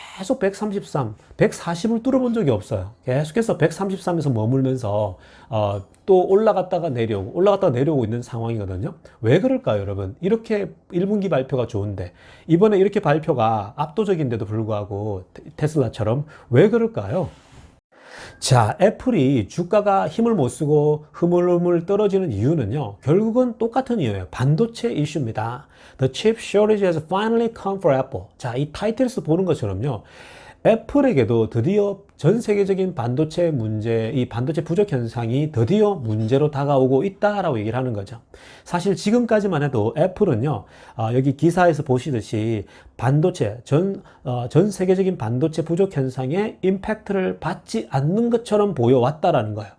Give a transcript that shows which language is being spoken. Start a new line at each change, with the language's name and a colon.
Korean: 계속 133, 140을 뚫어본 적이 없어요. 계속해서 133에서 머물면서 또 올라갔다가 내려오고 있는 상황이거든요. 왜 그럴까요, 여러분? 이렇게 1분기 발표가 좋은데 이번에 이렇게 발표가 압도적인데도 불구하고 테슬라처럼 왜 그럴까요? 자, 애플이 주가가 힘을 못 쓰고 흐물흐물 떨어지는 이유는요, 결국은 똑같은 이유예요. 반도체 이슈입니다.
English: The chip shortage has finally come for Apple.
Korean: 자, 이 타이틀에서 보는 것처럼요, 애플에게도 드디어 전 세계적인 반도체 문제, 이 반도체 부족 현상이 드디어 문제로 다가오고 있다라고 얘기를 하는 거죠. 사실 지금까지만 해도 애플은요, 여기 기사에서 보시듯이 반도체, 전 세계적인 반도체 부족 현상의 임팩트를 받지 않는 것처럼 보여왔다라는 거예요.